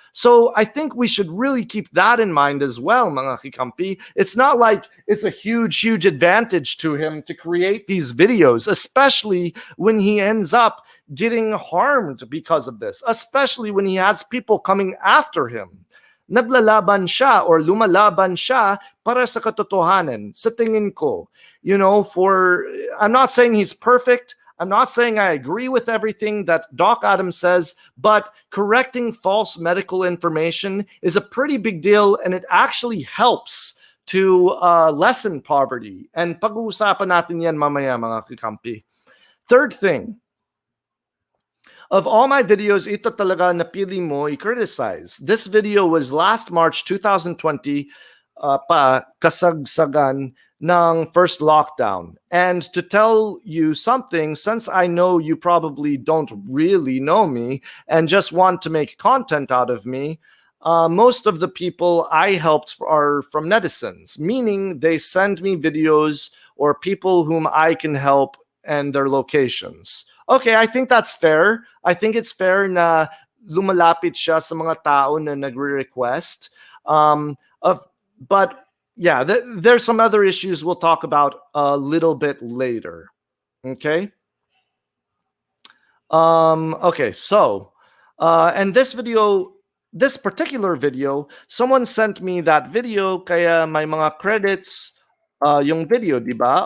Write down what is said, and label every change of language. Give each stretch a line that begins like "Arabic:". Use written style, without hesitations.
English: So I think we should really keep that in mind as well,
Filipino: mga kikampi.
English: It's not like it's a huge, huge advantage to him to create these videos, especially when he ends up getting harmed because of this, especially when he has people coming after him.
Filipino: Naglalaban siya or lumalaban siya para sa katotohanan, sa tingin ko.
English: You know, I'm not saying he's perfect. I'm not saying I agree with everything that Doc Adams says, but correcting false medical information is a pretty big deal, and it actually helps to lessen poverty.
Filipino: And pag-uusapan natin yan mamaya, mga kikampi.
English: Third thing, of all my videos,
Filipino: ito talaga napili mo i-criticize.
English: This video was last March 2020,
Filipino: pa kasagsagan ng
English: first lockdown. And to tell you something, since I know you probably don't really know me and just want to make content out of me, most of the people I helped are from netizens, meaning they send me videos or people whom I can help and their locations. Okay, I think that's fair. I think it's fair
Filipino: na lumalapit siya sa mga tao na nagre-request.
English: But yeah, there's some other issues we'll talk about a little bit later. Okay. Okay, so, and this particular video, someone sent me that video,
Filipino: kaya may mga credits yung video, di ba?